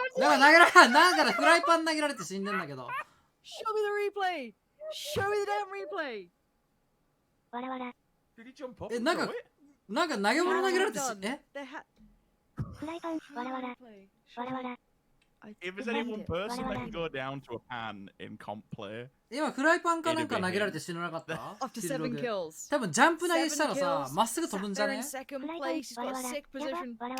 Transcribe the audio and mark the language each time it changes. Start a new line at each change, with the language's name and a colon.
Japanese: だからフライパン投げられて死んでんだけど。
English: Show me the replay. Show me the damn replay. Did he jump up?
Japanese: なんか投げ物投げられてフライパン、わらわら。わらわら。
English: If there's any one person that can go down to a pan in comp play.
Japanese: 今フライパンかなんか投げられて死ななかった？
English: After 7 kills.
Japanese: 多分ジャンプ投げしたらさ、まっすぐ飛ぶんじゃね？
English: Second place, he's got a sick position.